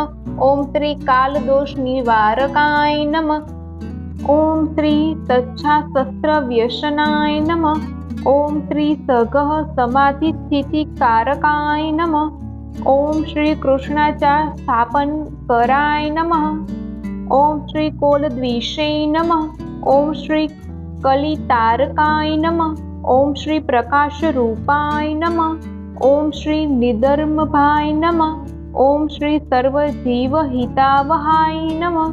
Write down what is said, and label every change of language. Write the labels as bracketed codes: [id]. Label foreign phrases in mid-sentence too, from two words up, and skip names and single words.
[sa] ઓમ શ્રી કાલદોષ નિવારકાય નમઃ। ઓમ શ્રી તચ્છાસ્ત્ર વ્યસનાય નમઃ। ઓમ શ્રી સગહ સમાધિ સ્થિતિ કારકાય નમઃ। ઓમ શ્રી કૃષ્ણાચાર સ્થાપન कराय नमः। ओम श्री कोलद्विषे नमः। ओम श्री कलितारकाय नमः। ओम श्री प्रकाश रूपाय नमः। ओम श्री निधर्मभाय नमः। ओम श्री सर्वजीवहितावहाय नमः।